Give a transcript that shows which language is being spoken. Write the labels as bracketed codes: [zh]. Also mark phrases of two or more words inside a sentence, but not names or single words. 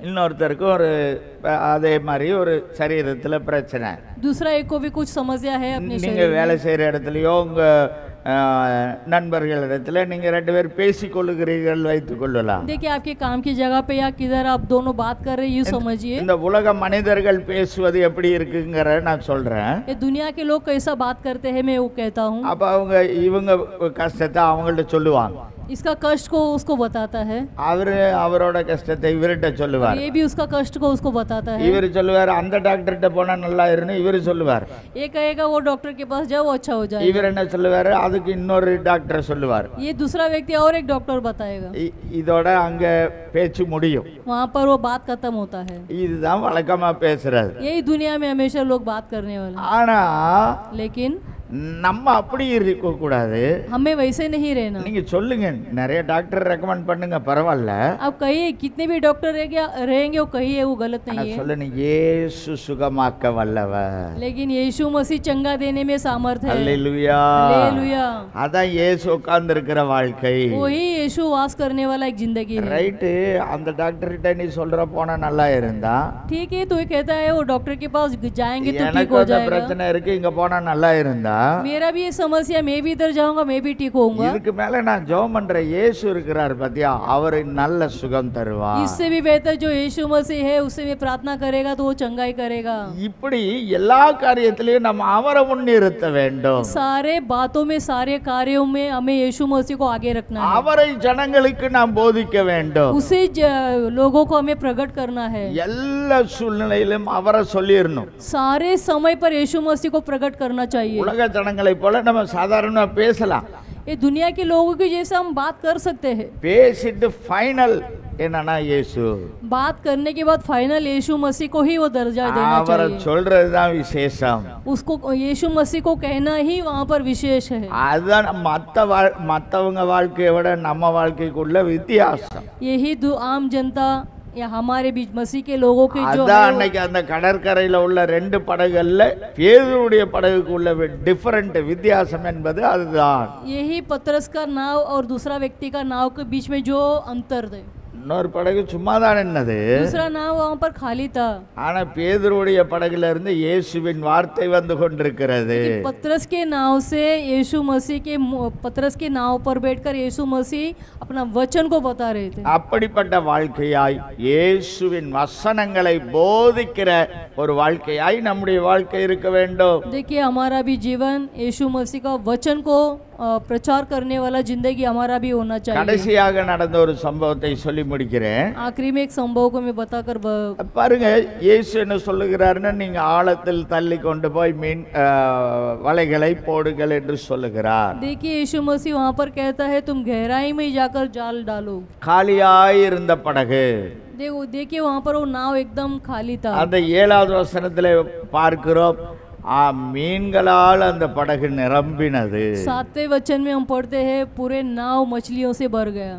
[ta] இன்னொருத்தருக்கும் ஒரு அதே மாதிரி ஒரு சரீரத்துல பிரச்சனை. [hi] दूसरा एक को भी कुछ समस्या है अपने [ta] நீங்க [hi] शरीर [ta] வேலை [hi] में। [ta] செய்யற இடத்துலயோ உங்க நண்பர்களிடத்துல நீங்க 2 பேர் பேசிக்கொள்ளுகிறீர்கள் வைத்துக் கொள்ளலாம். [hi] देखिए आपके काम की जगह पे या किधर आप दोनों बात कर रहे हैं, यूँ समझिए [ta] இந்த உலக மனிதர்கள் பேசுவது எப்படி இருக்குங்கிற நான் சொல்றேன். [hi] ये दुनिया के लोग कैसा बात करते हैं मैं वो कहता हूँ। [ta] அப்ப அவங்க இவங்க கஷ்டத்தை அவங்கள்ட்ட சொல்லுவாங்க, [hi] इसका कष्ट को उसको बताता है, [ta] அவரு அவரோட கஷ்டத்தை இவர்கிட்ட சொல்லுவார். [hi] ये भी उसका कष्ट को उसको बताता है। [ta] இவர் சொல்லுவார் அந்த டாக்டர்கிட்ட போனா நல்லா இருன்னு இவர் சொல்லுவார். [hi] ये कहेगा वो डॉक्टर के पास जाओ वो अच्छा हो जाएगा। [ta] இவர் என்ன சொல்லுவாரு, அதுக்கு இன்னொரு டாக்டர் சொல்லுவார். [hi] ये दूसरा व्यक्ति और एक डॉक्टर बताएगा, [ta] இதோட அங்க பேச்சு முடியும். [hi] वहाँ पर वो बात खत्म होता है। [ta] இதுதான் வழக்கமா பேசுறது. [hi] यही दुनिया में हमेशा लोग बात करने वाले हैं। [ta] ஆனா [hi] लेकिन [ta] நம்ம அப்படி இருக்க கூடாது. [hi] हमें वैसे नहीं रहना। [ta] நீங்க சொல்லுங்க, நிறைய [en] doctor recommend [ta] பண்ணுங்க, பரவாயில்ல. [hi] आप कहिए कितने भी डॉक्टर रहेंगे वो कहिए, वो गलत नहीं है। [ta] சொல்லுங்க, இயேசு சுகமாக்க வல்லவர். [hi] लेकिन यीशु मसीह चंगा देने में सामर्थ है। [ta] அல்லேலூயா. [hi] हालेलुया। [ta] அதான் இயேசு உட்கார்ந்து இருக்கிற வாழ்க்கை. [hi] वही यीशु वास करने वाला एक जिंदगी है। [ta] ரைட்டு. அந்த டாக்டர் கிட்ட நீ சொல்ற போனா நல்லா இருந்தா [hi] ठीक है, तो ये कहता है वो डॉक्टर के पास जाएंगे तो ठीक [ta] எனக்கு [hi] हो [ta] அந்த [hi] जाएगा। [ta] பிரச்சனை இருக்கு, இங்க போனா நல்லா இருந்தா [hi] मेरा भी ये समस्या, मैं भी इधर जाऊंगा मैं भी ठीक होऊंगा। [ta] இதுக்கு மேல நான் ஜெபம் பண்ற இயேசு இருக்கிறார் பாத்தியா, அவர் நல்ல சுகம் தருவார். [hi] इससे भी बेहतर जो यीशु मसीह है उससे में प्रार्थना करेगा तो वो चंगाई करेगा। [ta] இப்படி எல்லா காரியத்திலையும் நம்ம அவரை முன்னிறுத்த வேண்டும். [hi] सारे बातों में सारे कार्यों में हमें यीशु मसीह को आगे रखना है। [ta] அவரை ஜனங்களுக்கு நாம் போதிக்க வேண்டும். [hi] उसे लोगों को हमें प्रकट करना है। [ta] எல்லா சூழ்நிலையிலும் அவரை சொல்லிரணும். [hi] सारे समय पर यीशु मसीह को प्रकट करना चाहिए। [ta] உலக ஜனங்களை போல நம்ம சாதாரணமா பேசலாம், [hi] ये दुनिया के लोगों की जैसे हम बात कर सकते हैं। [ta] பேசிட்டு ஃபைனல் என்னன்னா இயேசு, [hi] बात करने के बाद फाइनल यीशु मसीह को ही वो दर्जा देना [ta] அவரை [hi] चाहिए। [ta] சொல்றதுதான் விசேஷம். [hi] उसको यीशु मसीह को कहना ही वहाँ पर विशेष है। [ta] அதுதான் மற்றவங்க வாழ்க்கையை விட நம்ம வாழ்க்கைக்குள்ள வித்தியாசம். [hi] यही आम जनता या हमारे बीच मसीह के लोगों के जो [ta] அதான் [hi] है [ta] அன்னைக்கு அந்த கடற்கரையில உள்ள 2 படகுகள்ல பேதுருடைய படகுக்குள்ள டிஃபரண்ட் வித்தியாசம் என்பது அதுதான். [hi] यही पतरस का नाव और दूसरा व्यक्ति का नाव के बीच में जो अंतर है। [ta] இன்னொரு படகு சும்மா தான் நின்னது, [hi] दूसरा नाव वहाँ पर खाली था, [ta] ஆனா பேதுருடைய படகுல இருந்து இயேசுவின் வார்த்தை வந்து கொண்டிருக்கிறது. [hi] लेकिन पतरस के नाव से यीशु मसीह के पतरस के नाव पर बैठकर यीशु मसीह अपना वचन को बता रहे थे। [ta] அப்படிப்பட்ட வாழ்க்கையாய் இயேசுவின் வசனங்களை போதிக்கிற ஒரு வாழ்க்கையாய் நம்முடைய வாழ்க்கை இருக்க வேண்டும். [hi] देखिए हमारा भी जीवन यीशु मसीह का वचन को प्रचार करने वाला जिंदगी हमारा भी होना चाहिए। [ta] கடைசியாக நடந்த ஒரு சம்பவத்தை சொல்லி முடிக்கிறேன். [hi] आखिरी में एक संभव को मैं बताकर [ta] பாருங்க, இயேசு என்ன சொல்லுகிறாருன்னு, நீங்க ஆழத்தில் தள்ளி கொண்டு போய் மீன் வலைகளை போடுங்கள் என்று சொல்லுகிறார். [hi] देखिए यीशु मसीह वहाँ पर कहता है तुम गहराई में जाकर जाल डालो। [ta] காலியாய் இருந்த படகு, [hi] देखिए वहाँ पर वो नाव एकदम खाली था। [ta] அந்த 7வது வசனத்திலே பார்க்கிறோம், மீன்களால் அந்த படகு நிரம்பினது. [hi] 7वें वचन में हम पढ़ते हैं पूरे नाव मछलियों से भर गया।